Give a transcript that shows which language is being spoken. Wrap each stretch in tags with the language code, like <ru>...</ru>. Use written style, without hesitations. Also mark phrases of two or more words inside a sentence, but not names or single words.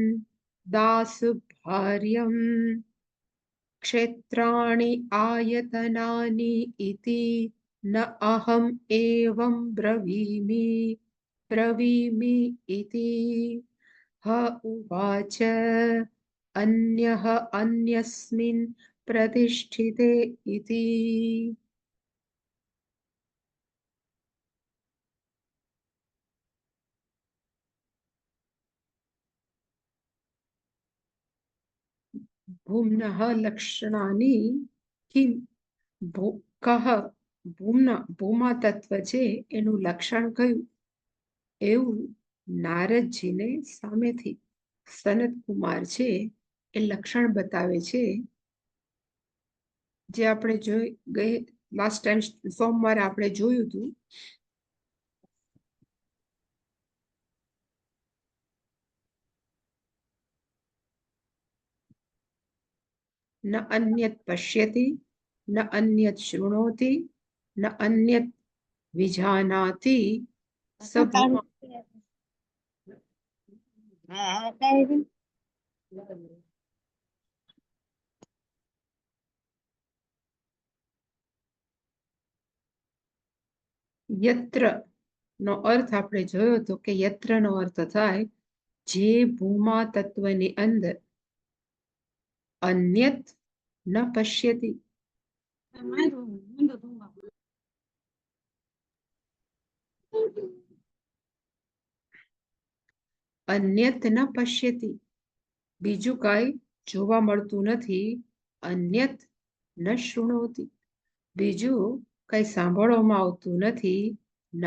<sa>दासुभार्यं क्षेत्राणि आयतनानि इति न अहम् एवं ब्रवीमि इति ह उवाच अन्यः अन्यस्मिन् प्रतिष्ठिते इति ભૂમ્નઃ લક્ષણાની કિમ</sa> <gu>કહ ભૂમા તત્વ છે એનું લક્ષણ કયું એવું નારદજીને સામેથી સનત કુમાર છે એ લક્ષણ બતાવે છે જે આપણે જોઈ ગઈ લાસ્ટ ટાઈમ સોમવારે આપણે જોયું હતું</gu> <sa>न अन्यत् पश्यति न अन्यत् शृणोति न अन्यत् विजानाति स भूमा</sa> <gu>યત્ર નો અર્થ આપણે જોયો હતો કે યત્ર નો અર્થ થાય જે ભૂમા તત્વની અંદર</gu> <sa>અન્યત ન પશ્યતિ અન્યત ન પશ્યતિ</sa> <gu>બીજું કાંઈ જોવા મળતું નથી</gu> <sa>અન્યત ન શૃણોતિ</sa> <gu>બીજું કઈ સાંભળવામાં આવતું નથી ન</gu>